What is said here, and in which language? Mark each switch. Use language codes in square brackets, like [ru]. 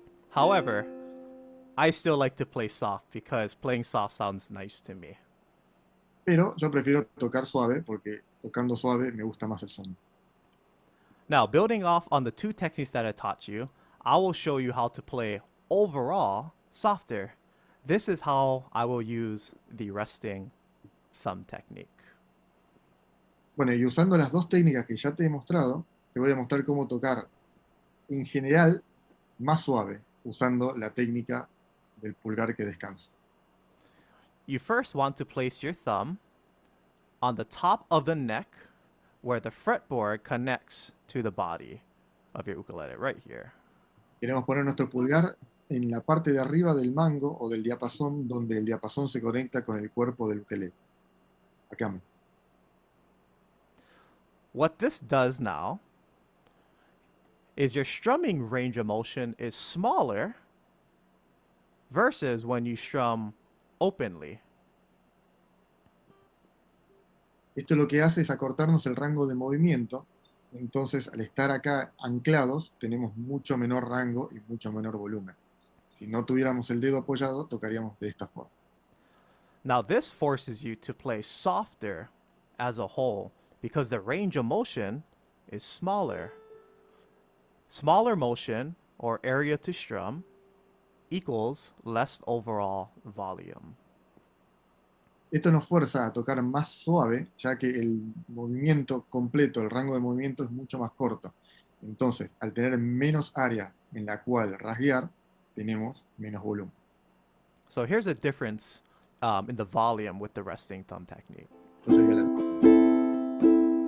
[en] However, I still like to play soft because playing soft sounds nice to me. [es] Pero yo prefiero tocar suave porque tocando suave me gusta más el sonido. [en] Now, building off on the two techniques that I taught you, I will show you how to play overall softer. This is how I will use the resting thumb technique. [es] Bueno, y usando las dos técnicas que ya te he mostrado, te voy a mostrar cómo tocar en general más suave, usando la técnica del pulgar que descansa. [en] You first want to place your thumb on the top of the neck where the fretboard connects to the body of your ukulele, right here. [es] Queremos poner nuestro pulgar en la parte de arriba del mango o del diapasón, donde el diapasón se conecta con el cuerpo del ukelele. Acá. [en] What this does now is your strumming range of motion is smaller versus when you strum openly. [es] Esto lo que hace es acortarnos el rango de movimiento. Entonces, al estar acá anclados, tenemos mucho menor rango y mucho menor volumen. Si no tuviéramos el dedo apoyado, tocaríamos de esta forma. [en] Now, this forces you to play softer as a whole because the range of motion is smaller. Smaller motion, or area to strum, equals less overall volume. [es] Esto nos fuerza a tocar más suave, ya que el movimiento completo, el rango de movimiento es mucho más corto. Entonces, al tener menos área en la cual rasguear, tenemos menos volumen. [en] So here's a difference in the volume with the resting thumb technique. [es] Esto sería la...